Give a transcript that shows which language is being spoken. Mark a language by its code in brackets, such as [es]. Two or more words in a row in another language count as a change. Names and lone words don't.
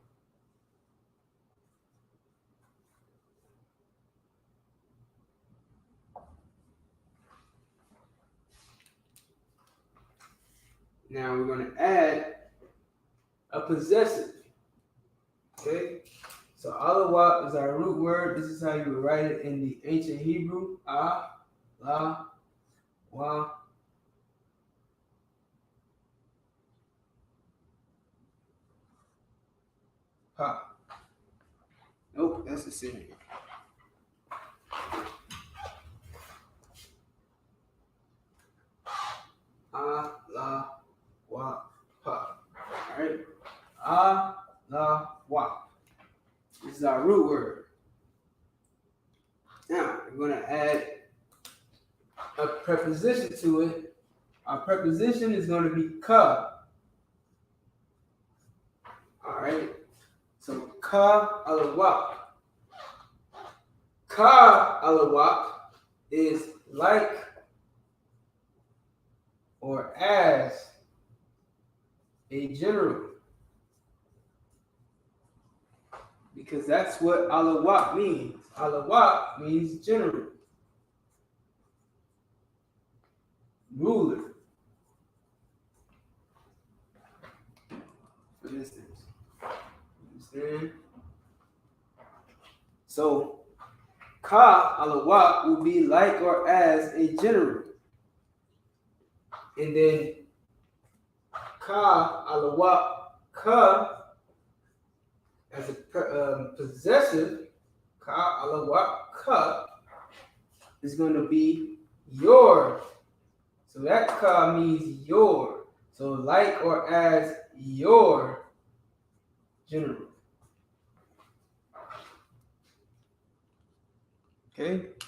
[en] Now we're going to add a possessive. Okay. So alawak is our root word. This is how you would write it in the ancient Hebrew. [he] La, wa. Ha. [en] Nope, that's the same. [he] La, wa, pa. Alright? La, wa. [en] This is our root word. Now, we're going to add a preposition to it. Our preposition is going to be ka. Alright? So, [he] ka alawak. Ka alawak [en] is like or as a general. Because that's what alawak means. Alawak means general. Ruler. For instance. Understand? So, [he] ka alawak [en] will be like or as a general. And then [he] ka alawak, [en] ka as a possessive, [he] ka alawak ka [en] is going to be your. So that ka means your. So like or as your general. Okay?